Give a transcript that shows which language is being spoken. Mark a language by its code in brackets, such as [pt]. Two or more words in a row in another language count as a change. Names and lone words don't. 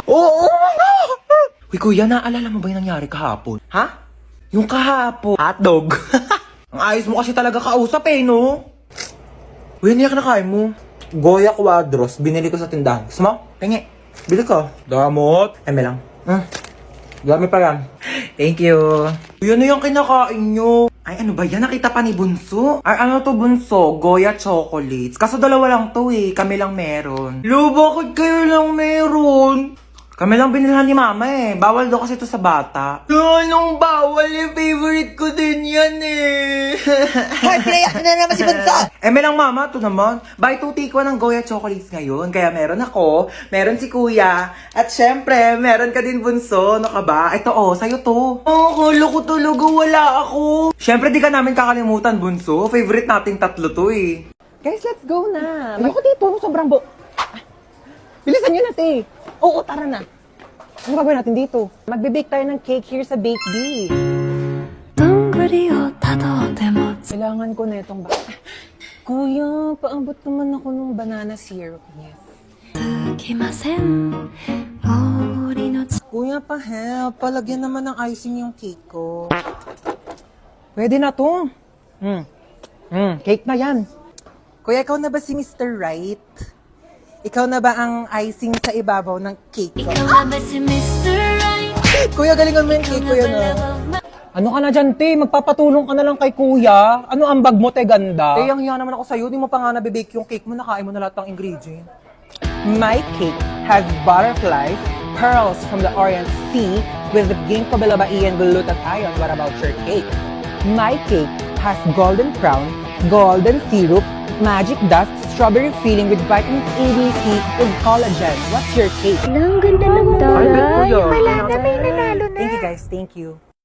[tl] Uy, kuya, naalala mo ba yung nangyari kahapon? Ha? Yung kahapon. Hotdog. Ang ayos mo kasi talaga kausap eh, no? Uy, ano yung kinakain mo? Goya Quadros, binili ko sa tindahan. Gusto mo? Tingi. Bili ka. Damot. Eme lang. Dami pa yan. [en] Thank you. [tl] Uy, ano yung kinakain nyo? Ay, ano ba yan? Nakita pa ni Bunso. Ay, ano to, Bunso? Goya chocolates. Kaso dalawa lang to eh. Kami lang meron. Lo, bakit kayo lang meron? Kami lang binilhan ni Mama eh. Bawal daw kasi to sa bata. Anong bawal eh? Favorite ko din yan eh. Hoy, pinayak na naman si Bunso! May lang Mama, to naman. [en] Buy 2 take 1 [tl] ng Goya chocolates ngayon. Kaya meron ako, meron si Kuya, at syempre, meron ka din Bunso. Ano ka ba? Ito oh, sa'yo to. Akala ko talaga wala ako. Syempre, di ka namin kakalimutan, Bunso. Favorite nating tatlo to eh. [en] Guys, let's go na. [tl] Ayoko dito, sobrang Bilisan nyo na, te. Oo, tara na. Ano gagawin natin dito? Magbe-bake tayo ng [en] cake here [tl] sa Bake Bee. [ja] どんぐりをたどっても [tl] Kailangan ko na itong Kuya, paabot naman ako ng [en] banana syrup [tl] niya. [ja] つきません森の [tl] Kuya, pa-help. Palagyan naman ng icing yung cake ko. Pwede na to. Cake na yan. Kuya, ikaw na ba si Mr. Right? Ikaw na ba ang icing sa ibabaw ng cake ko? [ja] いかがべし Mr. Right [tl] Kuya, galingan mo yung cake, kuya na. Ano ka na dyan, te? Magpapatulong ka na lang kay kuya. Ano ang bag mo, te, ganda? Te, ang hiya naman ako sa'yo. Di mo pa nga nabibake yung cake mo. Nakain mo na lahat ng ingredient. [en] My cake has butterflies, pearls from the Orient Sea with the ginkgo biloba and glutathione. What about your cake? My cake has golden crown, golden syrup, magic dust, strawberry filling with vitamins A, B, C, with collagen. What's your cake? [tl] Ang ganda ng Ay, bet ko yan. Wala na, may nanalo na. [en] Thank you guys. Thank you.